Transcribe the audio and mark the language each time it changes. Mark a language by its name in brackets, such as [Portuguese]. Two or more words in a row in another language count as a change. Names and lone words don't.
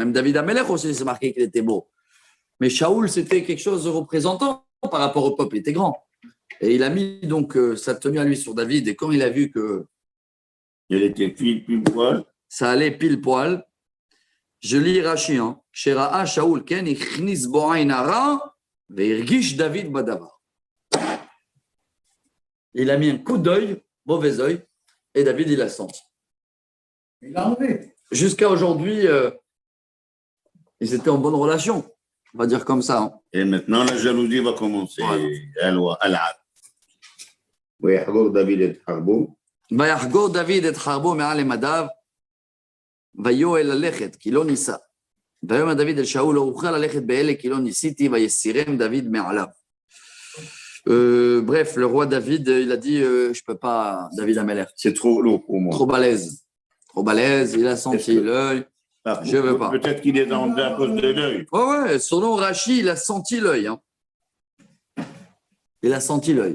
[French] Même David Amelech aussi, c'est marqué qu'il était beau. Mais Shaoul, c'était quelque chose de représentant par rapport au peuple. Il était grand. Et il a mis donc sa tenue à lui sur David. Et quand il a vu que elle était pile poil, ça allait pile poil, je lis Rachi, hein. [Hebrew] שראה שאול כן הכניס בו עין רעה והרגיש דוד בדבר. [French] Il a mis un coup d'œil, mauvais œil, et David, il a senti. Il l'a enlevé. Jusqu'à aujourd'hui, ils étaient en bonne relation, on va dire comme ça. Hein. Et maintenant, la jalousie va commencer. [Hebrew] ויחגור דוד את חרבו מעל למדיו, ויואל ללכת, כי לא ניסה. ויאמר דוד אל שאול, לא אוכל ללכת באלה, כי לא ניסיתי, ויסירם דוד מעליו. [French] Bref, le roi David, il a dit, je peux pas, David Amelech. C'est trop lourd pour moi. Trop balèze. Trop balèze, il a senti l'œil. Je veux pas. Peut-être qu'il est dans à cause de l'œil. Ouais, son nom Rachi, il a senti l'œil. Hein. Il a senti l'œil.